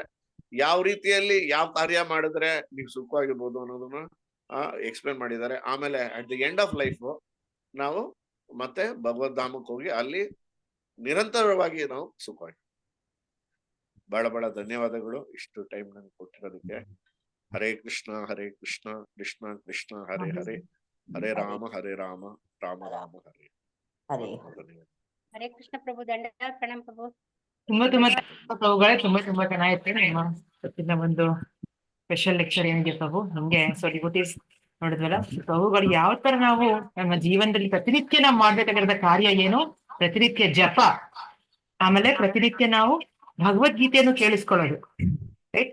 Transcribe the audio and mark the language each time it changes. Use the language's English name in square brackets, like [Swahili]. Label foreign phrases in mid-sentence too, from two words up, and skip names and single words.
[Kannada] ಯಾವ ರೀತಿಯಲ್ಲಿ ಯಾವ ಕಾರ್ಯ ಮಾಡಿದ್ರೆ ನೀವು ಸುಖವಾಗಿರ್ಬೋದು ಅನ್ನೋದನ್ನ ಎಕ್ಸ್ಪ್ಲೇನ್ ಮಾಡಿದ್ದಾರೆ. ಆಮೇಲೆ [English] at the end of life [Kannada] ನಾವು ಮತ್ತೆ ಭಗವದ್ಧಾಮಕ್ಕೆ ಹೋಗಿ ಅಲ್ಲಿ ನಿರಂತರವಾಗಿ ನಾವು ಸುಖವಾಗಿ. ಬಹಳ ಬಹಳ ಧನ್ಯವಾದಗಳು ಇಷ್ಟು ಟೈಮ್ ನಂಗೆ ಕೊಟ್ಟಿರೋದಕ್ಕೆ. [Sanskrit] ಹರೇ ಕೃಷ್ಣ ಕೃಷ್ಣ ಕೃಷ್ಣ ಹರೇ ಹರೇ, ಹರೇ ರಾಮ ರಾಮ ರಾಮ ಹರೇ. [Kannada] ಹರೇ ಕೃಷ್ಣ ಪ್ರಭು. ದಂಡ ಪ್ರಣಾಮ ಪ್ರಭು. ತುಂಬಾ ಪ್ರಭುಗಳೇ, ತುಂಬಾ ಚೆನ್ನಾಗಿತ್ತು ನಿಮ್ಮ ಇವತ್ತಿನ ಒಂದು [English] special lecture [Kannada] ಏನಿದೆ ಪ್ರಭು. ನಮ್ಗೆ [English] so devotees [Kannada] ನೋಡಿದ್ವಲ್ಲ ಪ್ರಭುಗಳು ಯಾವ ತರ ನಾವು ನಮ್ಮ ಜೀವನದಲ್ಲಿ ಪ್ರತಿನಿತ್ಯ ನಾವು ಮಾಡ್ಬೇಕಾಗಿರೋ ಕಾರ್ಯ ಏನು, ಪ್ರತಿನಿತ್ಯ ಜಪ, ಆಮೇಲೆ ಪ್ರತಿನಿತ್ಯ ನಾವು ಭಗವದ್ಗೀತೆಯನ್ನು ಕೇಳಿಸ್ಕೊಳ್ಳೋದು, ರೈಟ್.